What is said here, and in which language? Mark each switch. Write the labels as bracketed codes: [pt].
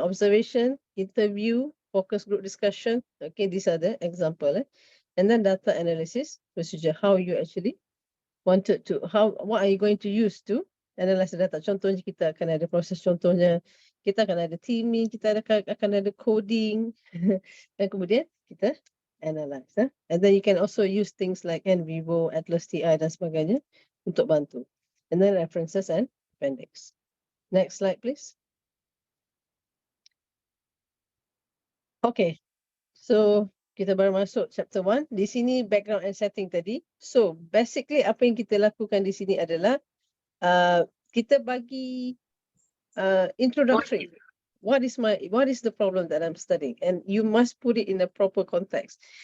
[en] Observation, interview, focus group discussion. Okay, these are the example. And then data analysis procedure. How you actually wanted to, what are you going to use to analyze the data? [ms] Contohnya kita akan ada proses contohnya. Kita akan ada teaming, kita akan ada coding. Dan kemudian kita analyze. [en] And then you can also use things like NVivo, Atlas TI [ms] dan sebagainya untuk bantu. [en] And then references and appendix. Next slide, please. [ms] Okay, so kita baru masuk chapter 1. Di sini background and setting tadi. So basically apa yang kita lakukan di sini adalah kita bagi introductory. [en] What is the problem that I'm studying? And you must put it in a proper context.